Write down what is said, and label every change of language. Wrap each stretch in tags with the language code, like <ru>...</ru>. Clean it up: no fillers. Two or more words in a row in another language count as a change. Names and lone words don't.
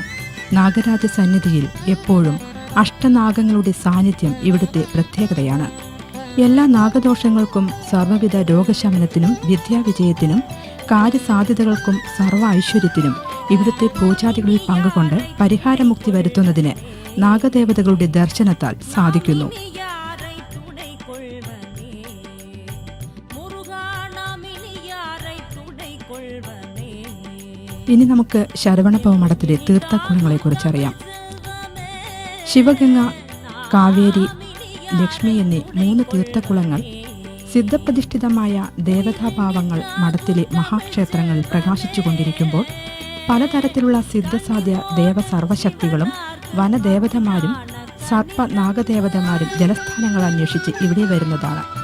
<ml>നാഗരാജ സന്നിധിയിൽ എപ്പോഴും അഷ്ടനാഗങ്ങളുടെ സാന്നിധ്യം ഇവിടുത്തെ പ്രത്യേകതയാണ്. എല്ലാ നാഗദോഷങ്ങൾക്കും സർവ്വവിധ രോഗശമനത്തിനും വിദ്യാവിജയത്തിനും കാര്യസാധ്യതകൾക്കും സർവ്വ ഐശ്വര്യത്തിനും ഇവിടുത്തെ പൂജാദികളിൽ പങ്കുകൊണ്ട് പരിഹാരമുക്തി വരുത്തുന്നതിന് നാഗദേവതകളുടെ ദർശനത്താൽ സാധിക്കുന്നു.</ml> <ta>யாரை துணை கொள்வனே முருகா நாம் இனி யாரை துணை கொள்வனே</ta> <ml>ഇനി നമുക്ക് ശരവണഭവ മഠത്തിലെ തീർത്ഥക്കുളങ്ങളെക്കുറിച്ചറിയാം. ശിവഗംഗ, കാവേരി, ലക്ഷ്മി എന്നീ 3 തീർത്ഥക്കുളങ്ങൾ സിദ്ധപ്രതിഷ്ഠിതമായ ദേവതാഭാവങ്ങൾ മഠത്തിലെ മഹാക്ഷേത്രങ്ങളിൽ പ്രകാശിച്ചുകൊണ്ടിരിക്കുമ്പോൾ പലതരത്തിലുള്ള സിദ്ധസാധ്യ ദേവസർവശക്തികളും വനദേവതമാരും സർപ്പ നാഗദേവതമാരും ജലസ്ഥാനങ്ങൾ അന്വേഷിച്ച് ഇവിടെ വരുന്നതാണ്.</ml>